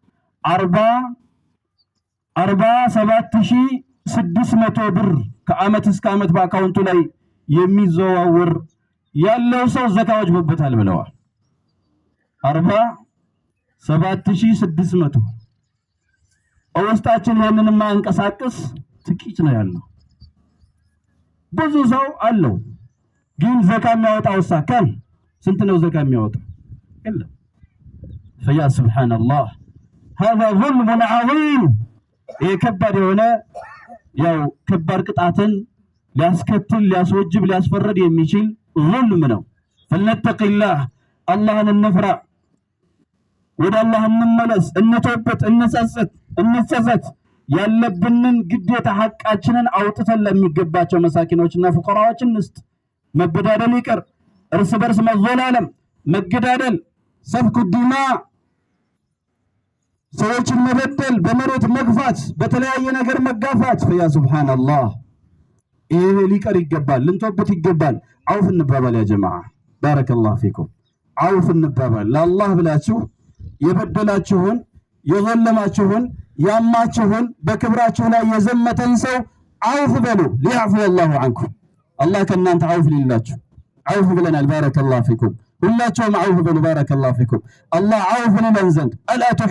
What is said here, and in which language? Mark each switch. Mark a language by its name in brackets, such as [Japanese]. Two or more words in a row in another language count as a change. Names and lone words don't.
[Amharic] 47600 ብር ከአመት እስከ አመት በአካውንቱ ላይ የሚዘዋወር ያለው ሰው ዘካ ወጅቦበታል ብለዋል። 47600 ውስጣችን ያንን ማንቀሳቀስ ጥቂት ነው ያለው። ብዙ ሰው አለው ግን ዘካ የሚያወጣው ሳካን ስንት ነው ዘካ የሚያወጣው? የለም። [Arabic] فيا سبحان الله هذا ظلم عظيم [Amharic] ከባድ የሆነ ያው ከባድ ቅጣትን ሊያስከትል ሊያስወጅብ ሊያስፈርድ የሚችል ظلم ነው። [Arabic] فلنتق الله [Amharic] አላህን እንፍራ፣ ወደ አላህ እንመለስ፣ እንተውበት፣ እንጸጸት ያለብንን ግዴታ ሐቃችንን አውጥተን ለሚገባቸው መሳኪኖችና ፍقراዎች እንስጥ። መበዳደል ይቀር፣ እርስ በርስ መዘላለም፣ መገዳደል፣ [Arabic] سفك الدماء፣ [Amharic] ሰዎችን መበደል፣ በመሬት መግፋት፣ በተለያየ ነገር መጋፋት [Arabic] فيا سبحان الله [Amharic] ይሄ ሊቀር ይገባል፣ ልንተውበት ይገባል። አውፍ እንባባል ያ ጀማዓ [Arabic] بارك الله فيكم። [Amharic] አውፍ እንባባል ለአላህ ብላችሁ የበደላችሁን የዘለማችሁን ያማችሁን በክብራችሁ ላይ የዘመተን ሰው አውፍ በሉ [Arabic] ليعفو الله عنكم [Amharic] አላህ ከእናንተ አውፍ ሊላችሁ አውፍ ብለናል [Arabic] بارك الله فيكم [Amharic] ሁላችሁም አውፍ በሉ [Arabic] بارك الله فيكم [Amharic] አላህ አውፍ ሊለን ዘንድ አላ